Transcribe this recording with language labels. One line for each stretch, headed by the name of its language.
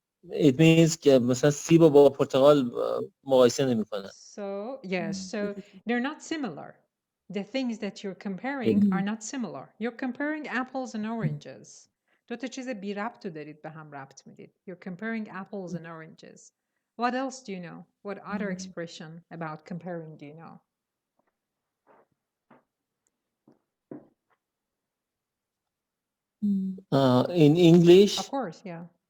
English: it means
Persian: که مثلا سیب رو با پرتقال مقایسه نمی‌کنن.
English: So, yes, so they're not similar. The things that you're comparing are not similar. You're comparing apples and oranges.
Persian: دو تا چیز بی ربط رو دارید به هم ربط میدید.
English: You're comparing apples and oranges. What else do you know? What other expression about comparing do you know? In English, Of course, yeah.